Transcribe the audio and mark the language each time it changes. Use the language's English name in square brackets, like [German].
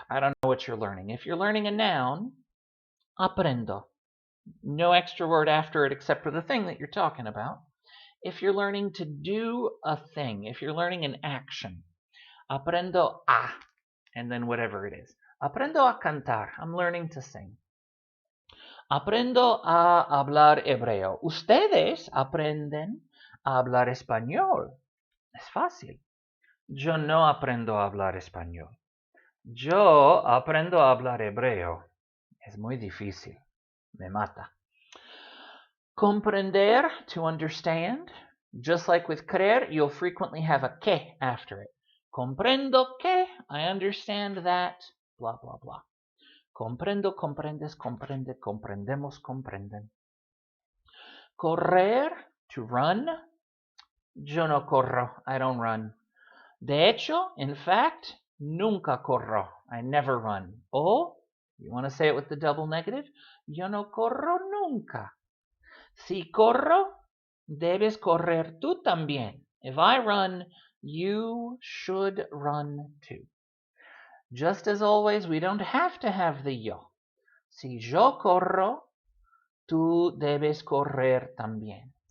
[English] I don't know what you're learning. If you're learning a noun, aprendo. No extra word after it except for the thing that you're talking about. If you're learning to do a thing, if you're learning an action, aprendo a, and then whatever it is. [Spanish] Aprendo a cantar. [English] I'm learning to sing. [Spanish] Aprendo a hablar hebreo. Ustedes aprenden a hablar español. Es fácil. Yo no aprendo a hablar español. Yo aprendo a hablar hebreo. Es muy difícil. Me mata. [English] Comprender, to understand. Just like with creer, you'll frequently have a que after it. [Spanish] Comprendo que, [English] I understand that, blah, blah, blah. [Spanish] Comprendo, comprendes, comprende, comprendemos, comprenden. [English] Correr, to run. [Spanish] Yo no corro, [English] I don't run. [Spanish] De hecho, [English] in fact, [Spanish] nunca corro, [English] I never run. O, you want to say it with the double negative? [Spanish] Yo no corro nunca. Si corro, debes correr tú también. [English] If I run, you should run too. Just as always, we don't have to have the yo. [Spanish] Si yo corro, tú debes correr también.